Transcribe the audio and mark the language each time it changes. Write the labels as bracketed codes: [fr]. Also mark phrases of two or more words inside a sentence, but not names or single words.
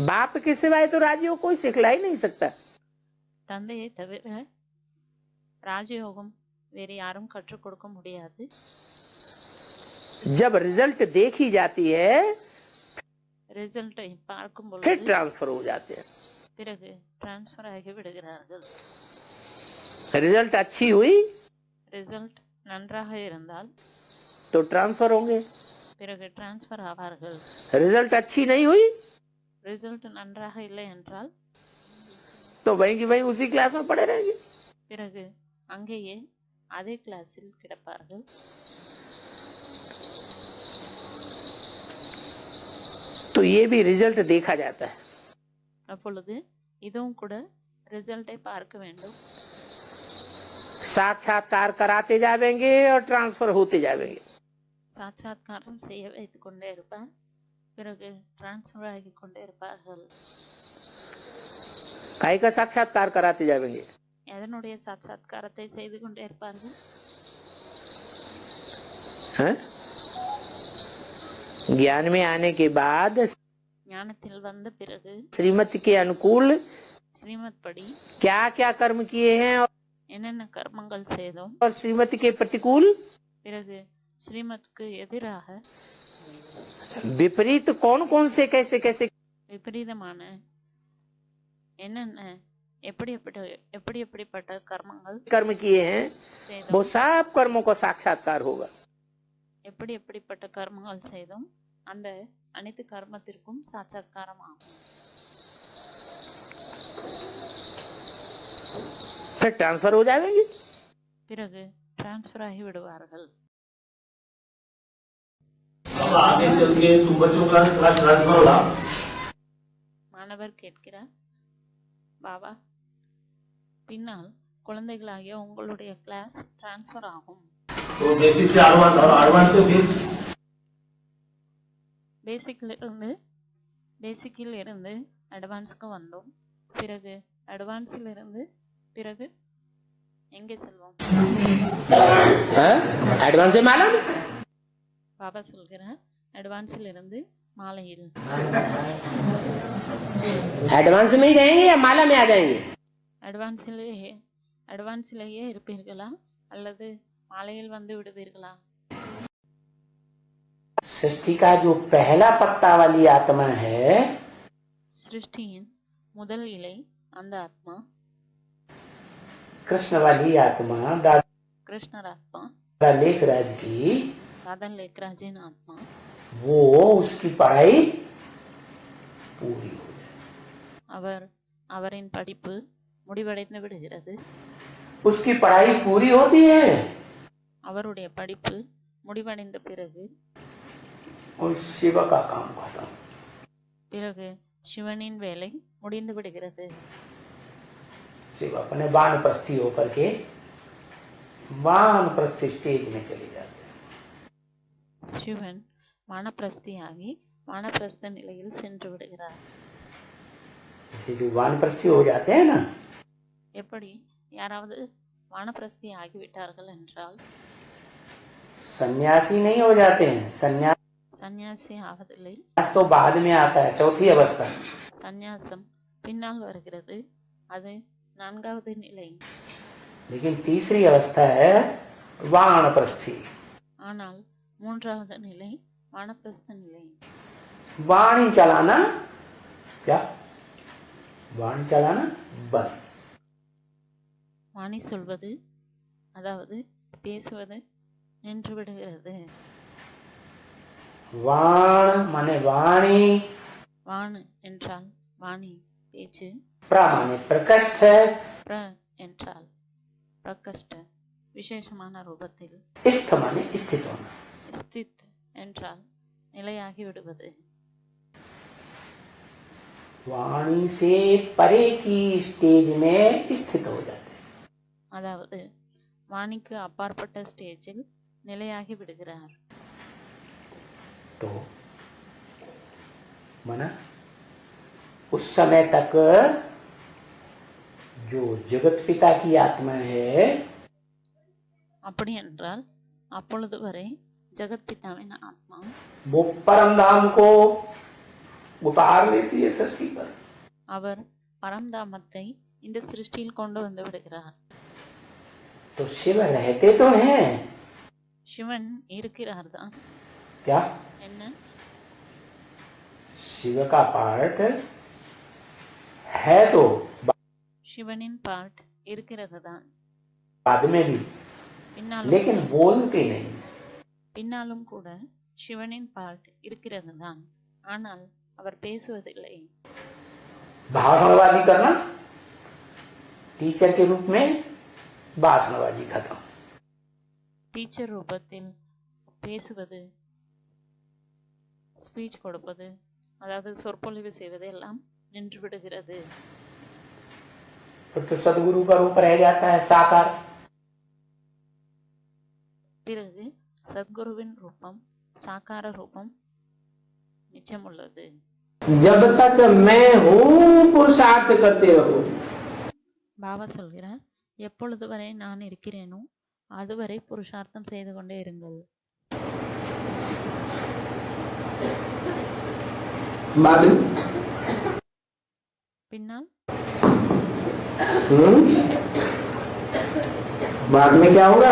[hi] बाप के सिवाय तो राजयोग कोई सिखला ही नहीं सकता। [ta] தந்தையை தவிர ராஜயோகம் வேறு யாரும் கற்றுக் கொடுக்க முடியாது. [hi] जब रिजल्ट देखी जाती है [ta] ரிசல்ட்டை பார்க்கும் [hi] फिर [ta] பொழுது [hi] ट्रांसफर हो जाते हैं। [ta] பிறகு டிரான்ஸ்ஃபர் ஆகி விடுகிறார்கள். [hi] रिजल्ट अच्छी हुई [ta] ரிசல்ட் நன்றாக இருந்தால் [hi] तो ट्रांसफर होंगे, [ta] பிறகு டிரான்ஸ்ஃபர் ஆவார்கள். [hi] रिजल्ट अच्छी नहीं हुई [ta] ரிசல்ட் நன்றாக இல்லை என்றால் [hi] तो वहीं की वहीं उसी क्लास में पड़े रहेंगे। [ta] பிறகு அங்கேயே அதே கிளாஸில் கிடப்பார்கள். [hi] तो ये भी रिजल्ट देखा जाता है। [ta] அப்பொழுது இதுவும் கூட ரிசல்ட்டை பார்க்க வேண்டும். [hi] साक्षात्कार कराते जाएंगे और ट्रांसफर होते जाएंगे। [ta] சாட்சாத்காரம் செய்ய வைத்துக் கொண்டே இருப்பார், பிறகு டிரான்ஸ்ஃபர் ஆகி கொண்டே இருப்பார்கள். [hi] काहे का साक्षात्कार कराते जाएंगे? [ta] எதனுடைய சாட்சாத்காரத்தை செய்து கொண்டே இருப்பார்கள்? [hi] ज्ञान में आने के बाद [ta] ஞானத்தில் வந்த பிறகு [hi] श्रीमत के अनुकूल [ta] ஸ்ரீமத் படி [hi] क्या क्या कर्म किए हैं [ta] என்னென்ன கர்மங்கள் செய்தோம், [hi] और श्रीमत के प्रतिकूल [ta] பிறகு ஸ்ரீமத்க்கு எதிராக [hi] विपरीत कौन कौन से कैसे कैसे [ta] விபரீதமான என்னென்ன எப்படிப்பட்ட கர்மங்கள் [hi] कर्म किए हैं [ta] செய்தோம், [hi] वो सब कर्मों का साक्षात्कार होगा। [ta] எப்படிப்பட்ட கர்மங்கள் செய்தோம், அந்த அனைத்து கர்மத்திற்கும் சாட்சாத்காரம் ஆகும். [hi] फिर ट्रांसफर हो जाएंगे। [ta] பிறகு டிரான்ஸ்ஃபர் ஆகி விடுவார்கள். [hi] आगे चल के तुम बच्चों का ट्रांसफर होगा। [ta] மாணவர் கேட்கிறார், பாபா பின்னால் குழந்தைகளாகிய உங்களுடைய கிளாஸ் டிரான்ஸ்ஃபர் ஆகும். [hi] तो बेसिक से एडवांस और एडवांस से फिर [ta] பேசிக்கில் இருந்து அட்வான்ஸ்க்கு வந்தோம், பிறகு அட்வான்ஸில் இருந்து பிறகு எங்கே செல்வோம்? [hi] एडवांस से मालूम [ta] பாபா சொல்கிறார், அட்வான்ஸில் இருந்து மாலையில். [hi] एडवांस में ही रहेंगे या माला में आ जाएंगे? [ta] அட்வான்ஸிலேயே இருப்பீர்களா அல்லது மாலையில் வந்து விடுவீர்களா? [hi] सृष्टि का जो पहला पत्ता वाली आत्मा है, [ta] சிருஷ்டியின் முதல் இலை அந்த ஆத்மா, [hi] कृष्ण वाली आत्मा [ta] கிருஷ்ணர் ஆத்மா, [hi] दादा लेखराज की, [ta] தாதா லேக்ராஜின் ஆத்மா, [hi] वो उसकी पढ़ाई पूरी हो जाए। [ta] அவரின் படிப்பு முடிவடைந்து விடுகிறது. [hi] उसकी पढ़ाई पूरी होती है [ta] அவருடைய படிப்பு முடிவடைந்த பிறகு [hi] और शिव का काम खत्म। [ta] பிறகு சிவனின் வேலை முடிந்து விடுகிறது. [hi] शिव अपने वानप्रस्थी होकर के वानप्रस्थी स्टेज में चले जाते हैं। [ta] சிவன் வானப்பிரஸ்தியாகி வானப்பிரஸ்த நிலையில் சென்று விடுகிறார். [hi] जैसे जो वानप्रस्थी हो जाते हैं ना, [ta] எப்படி யாராவது வானப்பிரஸ்தி ஆகிவிட்டார்கள் என்றால் [hi] सन्यासी नहीं हो जाते हैं। [ta] சந்நியாசி ஆவதில்லை. [hi] सन्यास तो बाद में आता है, चौथी अवस्था। [ta] சந்நியாசம் பின்னால் வருகிறது, அது நான்காவது நிலை. [hi] लेकिन तीसरी अवस्था है वानप्रस्थी। [ta] ஆனால் மூன்றாவது நிலை வானப்பிரஸ்த நிலை. [hi] वाणी चलाना क्या? वाणी चलाना बंद। [ta] வாணி சொல்வது அதாவது பேசுவது நின்று விடுகிறது. [hi] वाण माने वाणी, [ta] வாணு என்றால் வாணி பேச்சு, [hi] प्र माने प्रकष्ठ, [ta] பிர என்றால் பிரகஷ்ட விசேஷமான ரூபத்தில், [hi] स्थ माने स्थित होना। [ta] ஸ்தித் என்றால் நிலையாகி விடுவது. [hi] वाणी से परे की स्टेज में स्थित हो जाते हैं। [ta] அதாவது வாணிக்கு அப்பாற்பட்ட ஸ்டேஜில் நிலையாகி விடுகிறார். [hi] तो माना उस समय तक जो जगत पिता की आत्मा है, [ta] அப்படி என்றால் அப்பொழுது வரை ஜெகத் பிதாவின் ஆத்மா [hi] वो परम धाम को उतार लेती है सृष्टि पर। [ta] அவர் பரந்தாமத்தை இந்த சிருஷ்டியில் கொண்டு வந்து விடுகிறார். [hi] तो शिव रहते तो हैं, [ta] சிவன் இருக்கிறார் தான். [hi] क्या [ta] என்ன? [hi] शिव का पार्ट है तो [ta] சிவனின் பார்ட் இருக்கிறது தான், [hi] बाद में भी, [ta] பின்னாலும் [hi] लेकिन बोलते नहीं। [ta] பின்னாலும் கூட சிவனின் பார்ட் இருக்கிறது தான், ஆனால் அவர் பேசுவதில்லை. [hi] भाषणबाजी करना टीचर के रूप में, भाषणबाजी खत्म। [ta] டீச்சர் ரூபத்தில் பேசுவது, ஸ்பீச் கொடுப்பது, அதாவது சொற்பொழிவு செய்வது எல்லாம் நின்று விடுகிறது. [hi] फिर तो सदगुरु का रूप रह जाता है साकार। [ta] பிறகு சத்குருவின் ரூபம், சாக்கார ரூபம் மிச்சம் உள்ளது. [hi] जब तक मैं हूँ पुरुषार्थ करते रहो। [ta] பாபா சொல்கிறார், எப்பொழுது வரை நான் இருக்கிறேனோ அதுவரை புருஷார்த்தம் செய்து கொண்டே இருங்கள். பின்னால் [hi] बाद में क्या होगा?